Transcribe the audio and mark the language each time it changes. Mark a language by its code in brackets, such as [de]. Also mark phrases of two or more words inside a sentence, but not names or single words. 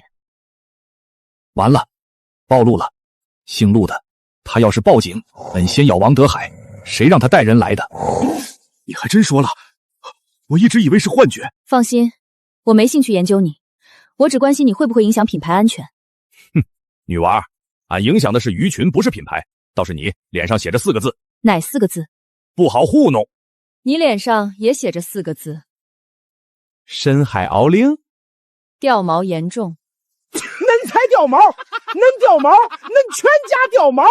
[zh] 完了，暴露了，姓陸的，他要是報警，本先咬王德海，誰讓他帶人來的？你還真說了，我一直以為是幻覺。放心，我沒興趣研究你，我只關心你會不會影響品牌安全。哼，女娃，俺影響的是魚群，不是品牌。倒是你臉上寫着4個字，哪4個字？不好糊弄。你臉上也寫着4個字，深海鰲鈴。掉毛嚴重。恁才掉毛，恁掉毛，恁全家掉毛。